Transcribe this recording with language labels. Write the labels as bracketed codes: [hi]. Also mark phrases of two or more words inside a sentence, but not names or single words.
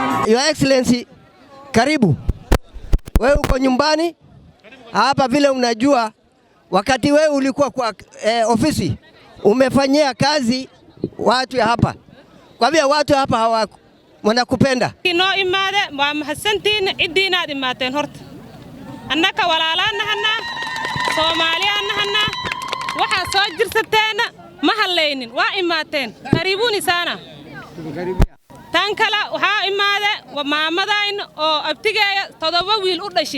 [en] Your Excellency, karibu. [sw] Wewe uko nyumbani hapa, vile unajua wakati wewe ulikuwa kwa ofisi umefanyia kazi watu hapa. Kwa hivyo watu hapa wanakupenda. [so] Inoo imaade waa mahadsantiin cidiina imaateen horta. Annaka walaalanahanna Soomaaliyaanahanna waxa soo jirsateena ma halaynin waa imaateen. [sw] Kariibuni sana. [so] Tan kala waxa imaade waa maamadayn oo abtigeeya 7 wiil u dhashay.